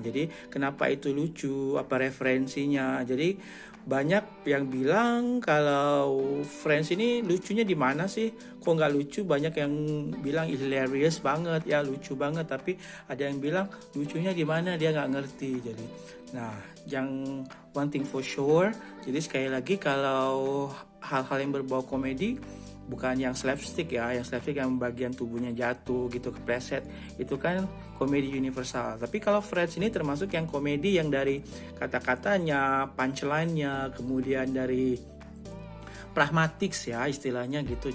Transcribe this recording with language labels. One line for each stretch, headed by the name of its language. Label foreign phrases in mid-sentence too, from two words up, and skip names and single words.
Indonesian: Jadi kenapa itu lucu, apa referensinya. Jadi banyak yang bilang kalau Friends ini lucunya di mana sih? Kok nggak lucu? Banyak yang bilang hilarious banget, ya lucu banget. Tapi ada yang bilang lucunya di mana, dia nggak ngerti. Jadi, nah, yang
English: one thing for sure.
Indonesian: Jadi sekali lagi kalau hal-hal yang berbau komedi, bukan yang slapstick ya, yang slapstick yang bagian tubuhnya jatuh gitu kepleset, itu kan komedi universal. Tapi kalau Friends ini termasuk yang komedi yang dari kata-katanya, punchline-nya, kemudian dari pragmatics ya istilahnya gitu.